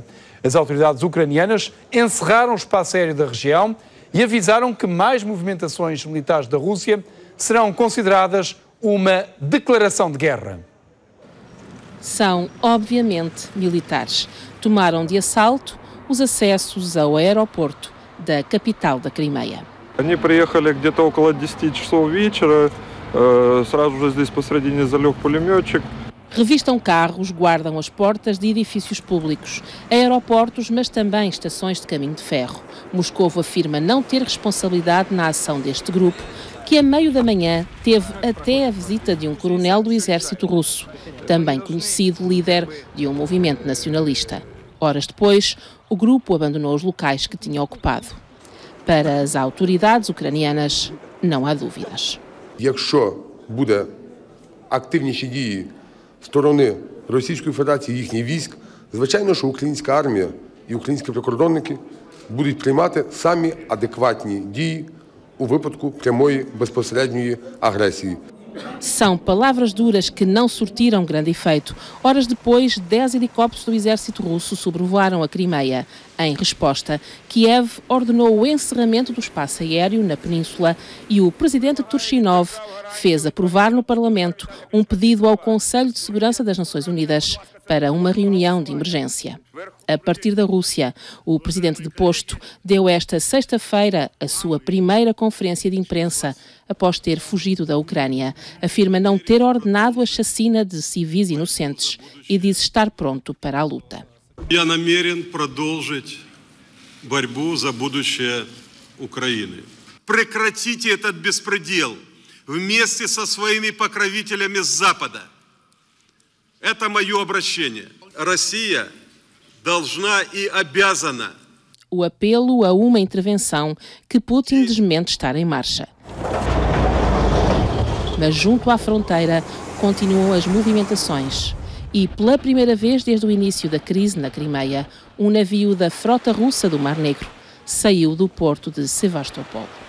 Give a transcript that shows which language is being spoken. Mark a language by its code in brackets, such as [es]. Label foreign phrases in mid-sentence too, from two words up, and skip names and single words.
[pt] As autoridades ucranianas encerraram o espaço aéreo da região e avisaram que mais movimentações militares da Rússia serão consideradas uma declaração de guerra. São, obviamente, militares. Tomaram de assalto os acessos ao aeroporto da capital da Crimeia. [ru] Они приехали где-то около 10 часов вечера, сразу же здесь посредине залег пулеметчик. [pt] Revistam carros, guardam as portas de edifícios públicos, aeroportos, mas também estações de caminho de ferro. Moscovo afirma não ter responsabilidade na ação deste grupo, que a meio da manhã teve até a visita de um coronel do exército russo, também conhecido líder de um movimento nacionalista. Horas depois, o grupo abandonou os locais que tinha ocupado. Para as autoridades ucranianas, não há dúvidas. [uk] Якщо буде активніші дії сторони Російської Федерації, їхніх військ, звичайно, що українська армія і українські прикордонники будуть приймати самі адекватні дії у випадку прямої безпосередньої агресії. [pt] São palavras duras que não surtiram grande efeito. Horas depois, 10 helicópteros do exército russo sobrevoaram a Crimeia. Em resposta, Kiev ordenou o encerramento do espaço aéreo na península e o presidente Turchinov fez aprovar no Parlamento um pedido ao Conselho de Segurança das Nações Unidas para uma reunião de emergência. A partir da Rússia, o presidente deposto deu esta sexta-feira a sua primeira conferência de imprensa após ter fugido da Ucrânia. Afirma não ter ordenado a chacina de civis inocentes e diz estar pronto para a luta. [ru] Я намерен продолжить борьбу за будущее Украины. Прекратите этот беспредел вместе со своими покровителями с Запада. Это мое обращение. Россия должна и обязана. [pt] O apelo a uma intervenção que Putin desmente estar em marcha. Mas junto à fronteira continuam as movimentações. E pela primeira vez desde o início da crise na Crimeia, um navio da frota russa do Mar Negro saiu do porto de Sevastopol.